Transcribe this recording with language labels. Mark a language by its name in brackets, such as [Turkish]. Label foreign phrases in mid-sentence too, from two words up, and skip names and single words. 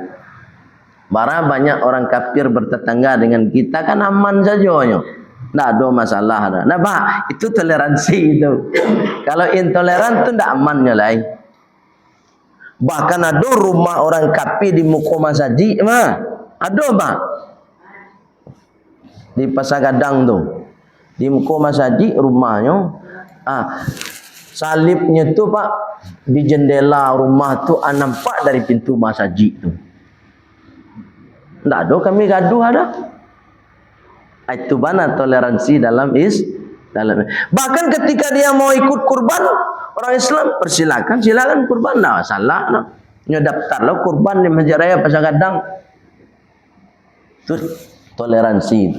[Indonesian] Barang banyak orang kafir bertetangga dengan kita kan aman saja. Tak ada masalah. Nah Pak, itu toleransi itu. Kalau intoleran itu tak amannya lain. Bahkan ada rumah orang kafir di muka masjid mah. Ada Pak. Di Pasar Gadang tu. Di muka masjid rumahnya. Salibnya tu Pak di jendela rumah tu nampak dari pintu masjid tu. Tak ada kami gaduh ada. Itu mana toleransi dalam bahkan ketika dia mau ikut kurban orang Islam persilakan, silakan kurban, tak masalah. [Minangkabau] Nyo daftar lo kurban di Masjid Raya Pasar Gadang. [Indonesian] Itu toleransi itu.